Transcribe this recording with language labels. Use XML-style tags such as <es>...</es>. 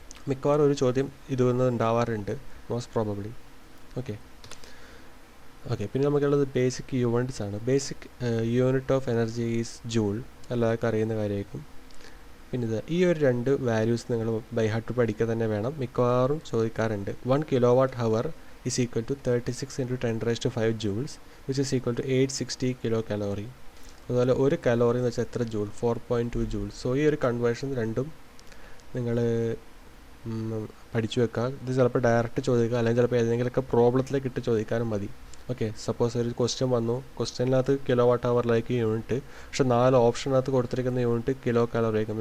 <ml>മിക്കവാറും ഒരു ചോദ്യം ഇതൊന്നും ഉണ്ടാവാറുണ്ട്, മോസ്റ്റ് പ്രോബബ്ലി. ഓക്കെ, പിന്നെ നമുക്കുള്ളത് ബേസിക് യൂണിറ്റ്സ് ആണ്.</ml> <en>basic unit of energy is joule,</en> <ml>എല്ലാവർക്കും അറിയുന്ന കാര്യമായിരിക്കും. പിന്നെ ഈ ഒരു രണ്ട് വാല്യൂസ് നിങ്ങൾ ബൈ ഹാർട്ട് പഠിക്കുക തന്നെ വേണം, മിക്കവാറും ചോദിക്കാറുണ്ട്.</ml> <en>1 kWh is equal to 36 × 10⁵ joules, which is equal to 860 kcal.</en> <ml>അതുപോലെ ഒരു കലോറി എന്ന് വെച്ചാൽ എത്ര ജൂൾ, 4.2 joules. സോ ഈ ഒരു കൺവേർഷൻ രണ്ടും നിങ്ങൾ പഠിച്ചു വെക്കുക. ഇത് ചിലപ്പോൾ ഡയറക്റ്റ് ചോദിക്കുക, അല്ലെങ്കിൽ ചിലപ്പോൾ ഏതെങ്കിലുമൊക്കെ പ്രോബ്ലത്തിലേക്ക് ഇട്ട് ചോദിക്കാനും മതി. ഓക്കെ, സപ്പോസ് ഒരു ക്വസ്റ്റ്യൻ വന്നു, ക്വസ്റ്റ്യനിനകത്ത് kWh യൂണിറ്റ്, പക്ഷേ 4 ഓപ്ഷനകത്ത് കൊടുത്തിരിക്കുന്ന യൂണിറ്റ് കിലോ കാലറി ആയിരിക്കും.</ml>